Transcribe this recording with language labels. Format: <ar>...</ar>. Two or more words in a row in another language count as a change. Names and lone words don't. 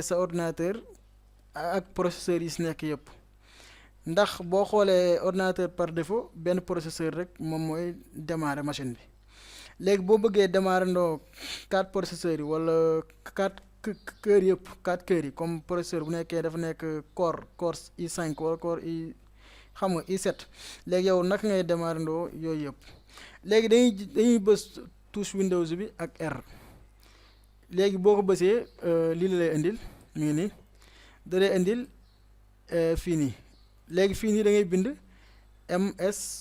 <wo>sa ordinateur ak processeur yi si nekk yëpp ndax boo xoolee ordinateur</wo> <fr>par défaut</fr> <wo>benn processeur rek moom mooy démarrer machine bi léegi boo bëggee démarrer ndoo 4 processeurs yi wala 4 cœurs yëpp 4 cœurs yi</wo> <fr>comme processeur</fr> <wo>bu nekkee dafa nekk core i5 wala core i xam nga i7 léegi yow naka ngay démarrer ndoo yooyu yëpp léegi dañuy bës touche Windows bi ak R léegi boo ko bësee lii la lay indil mu ngi nii da lay indil fii nii léegi fii nii da ngay bind ms</wo>